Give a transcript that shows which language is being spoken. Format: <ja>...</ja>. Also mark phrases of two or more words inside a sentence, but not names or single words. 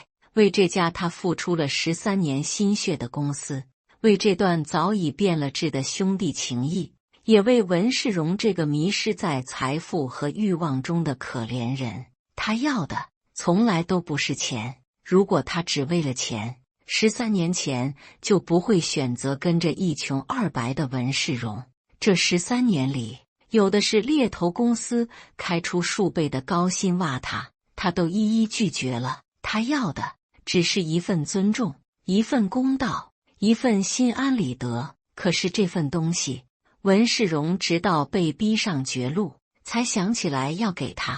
<zh>為這家他付出了13年心血的公司，為這段早已變了質的兄弟情誼，也為文世榮這個迷失在財富和慾望中的可憐人。他要的從來都不是錢，如果他只為了錢，13年前就不會選擇跟着一窮二白的文世榮。這13年裡，有的是獵頭公司開出數倍的高薪挖他都一一拒絕了。他要的只是一份尊重，一份公道，一份心安理得。可是這份東西，文世榮直到被逼上絕路，才想起來要給他。</zh>